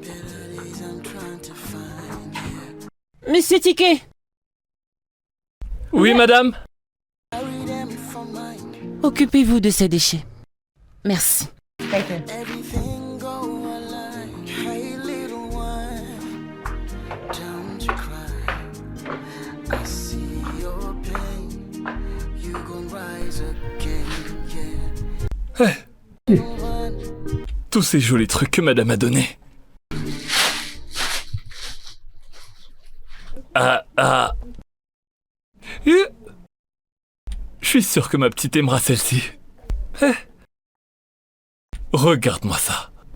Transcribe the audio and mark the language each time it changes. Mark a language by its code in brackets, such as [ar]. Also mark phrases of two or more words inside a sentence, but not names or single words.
[en] Better days I'm trying to find. Yeah. [fr] Monsieur Ticket, Oui, madame? [en] Carry them for mine. [fr] occupez-vous de ces déchets. Merci. [en] Everything go alike. Hey, little one, don't you cry. I see your pain. You gon' rise again, yeah. [fr] Tous ces jolis trucs que madame a donnés. Je suis sûr que ma petite aimera celle-ci. Regarde-moi ça.